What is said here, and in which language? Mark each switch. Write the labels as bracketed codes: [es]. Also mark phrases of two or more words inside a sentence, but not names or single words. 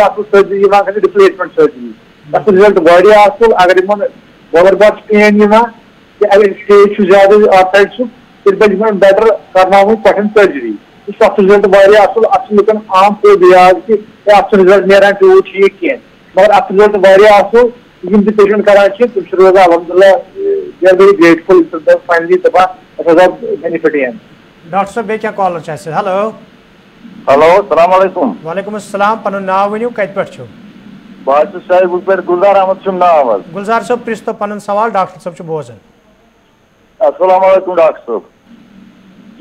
[ks] اصٕل سٔرجری یِوان کرنہٕ [en] replacement surgery [ks] تتھ چھُ رِزلٹ واریاہ اصٕل اگر یِمن بۄبر بار چھِ پین یِوان تہٕ اگر سٹیج چھُ زیادٕ آرتھرایٹسُک تیٚلہِ پزِ یِمن بیٹر کرناوٕنۍ کۄٹھٮ۪ن سٔرجری تتھ چھُ رِزلٹ واریاہ اصٕل اتھ چھُ لُکن عام فٲیدٕ یاد کہِ اتھ چھُنہٕ رِزلٹ نیران تیوٗت ٹھیٖک کینٛہہ مگر اتھ چھُ رِزلٹ واریاہ اصٕل یِم تہِ پیشنٹ کران چھِ تِم چھِ روزان الحمدللہ [en] we are very grateful finally [ks] دپان اَسہِ حظ آو بینِفٹ یِن ڈاکٹر صٲب بیٚیہِ کیٚنٛہہ کالر چھِ اَسہِ ہیلو [ar] ہیلو السلام علیکم وعلیکم السلام [ks] پنُن ناو ؤنِو کتہِ پٮ۪ٹھ چھِو بہٕ حظ چھُس شاہِبُک پٮ۪ٹھ گُلزار احمد چھُم ناو حظ گُلزار صٲب پرٛژھتو پنُن سوال ڈاکٹر صٲب چھُ بوزان [ar] السلام علیکم [ks] ڈاکٹر صٲب